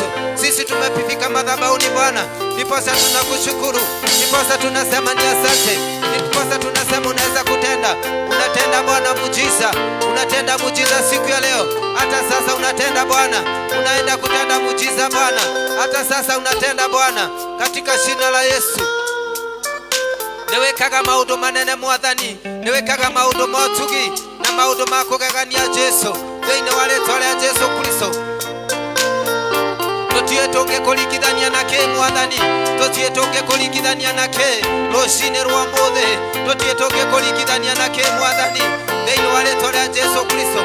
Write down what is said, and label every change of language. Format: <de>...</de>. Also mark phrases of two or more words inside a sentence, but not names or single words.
<sw>Sisi tumepifika madhabahuni Bwana, ndiposa tunakushukuru, ndiposa tunasema ni asante, ndiposa tunasema unaweza kutenda. Unatenda Bwana muujiza, unatenda muujiza siku ya leo. Hata sasa unatenda Bwana, unaenda kutenda muujiza Bwana, hata sasa unatenda Bwana, katika jina la Yesu.</sw> <ki>Niwekaga maundu manene Mwathani, niwekaga maundu motugi na maundu makugegania Jesu, thĩinĩ wa rĩĩtwa rĩa Jesu Kristo. Tũtiĩ tũngĩkũringithania na kĩ Mwathani, tũtiĩ tũngĩkũringithania na kĩ rũcinĩ rwa ũmũthĩ, tũtiĩ tũngĩkũringithania na kĩ Mwathani, thĩinĩ wa rĩĩtwa rĩa Jesu Kristo.</ki>